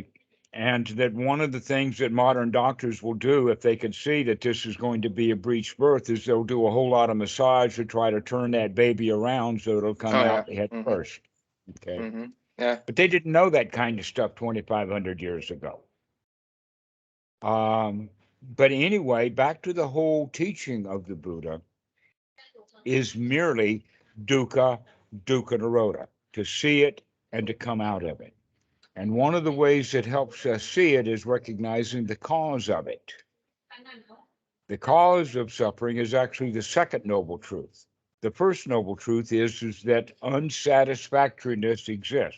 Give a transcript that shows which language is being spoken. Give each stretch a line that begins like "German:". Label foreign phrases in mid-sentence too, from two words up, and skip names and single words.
English: And that one of the things that modern doctors will do, if they can see that this is going to be a breech birth, is they'll do a whole lot of massage to try to turn that baby around so it'll come out head first. Okay. Mm-hmm. Yeah. But they didn't know that kind of stuff 2,500 years ago. But anyway, back to the whole teaching of the Buddha is merely
Pali: dukkha, dukkha nirodha,
English: to see it and to come out of it. And one of the ways that helps us see it is recognizing the cause of it. The cause of suffering is actually the second noble truth. The first noble truth is that unsatisfactoriness exists.